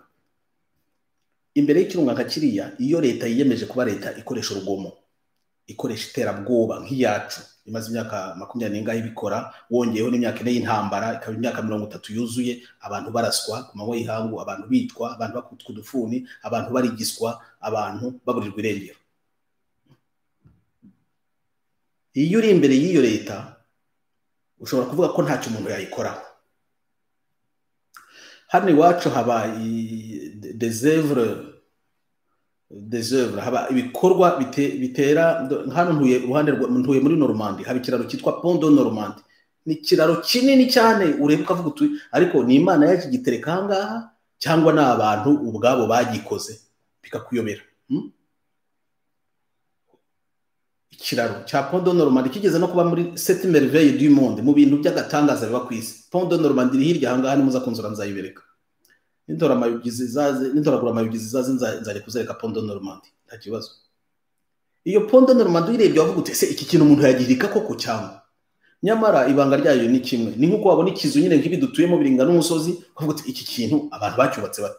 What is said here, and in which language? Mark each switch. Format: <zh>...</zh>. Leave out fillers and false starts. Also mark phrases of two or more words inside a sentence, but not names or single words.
<rw>Imbere y'ikirunga nka kiriya, iyo leta yiyemeje kuba leta ikoresha urugomo, ikoresha iterabwoba nk'iyacu imaze imyaka 20 n'ingahe ibikora, wongeyeho n'imyaka ine y'intambara, ikaba imyaka 30 yuzuye, abantu baraswa ku manywa y'ihangu, abantu bitwa, abantu bakutwa udufuni, abantu barigiswa, abantu baburirwa irengero. Iyo uri imbere y'iyo leta, ushobora kuvuga ko ntacyo umuntu yayikoraho. Hano iwacu haba</rw> <fr>des œuvres,</fr> <rw>haba ibikorwa bitera. Hano ntuye muri Normandie, haba ikiraro cyitwa Pont de Normandie. Ni ikiraro kinini cyane, ureba ukavuga uti ariko ni Imana yakigitereka ahangaha cyangwa ni abantu ubwabo bagikoze, bikakuyobera. Ikiraro cya Pont de Normandie kigeze no kuba muri 7</rw> <fr>merveilles du monde,</fr> <rw>mu bintu by'agatangaza biba ku isi. Pont de Normandie hirya ahangaha ni muza kunzura nzayibereka. Nintoragura amayugizi zaze nzari kuzereka Pont de Normandie, nta kibazo. Iyo Pont de Normandie uyirebye wavuga uti ese iki kintu umuntu yagirika koko cyangwa? Nyamara ibanga ryayo ni kimwe. Ni nkuko wabona ikizu nyine nk'ibi dutuyemo biringa n'umusozi, uvuga uti iki kintu abantu bacyubatse bate.</rw>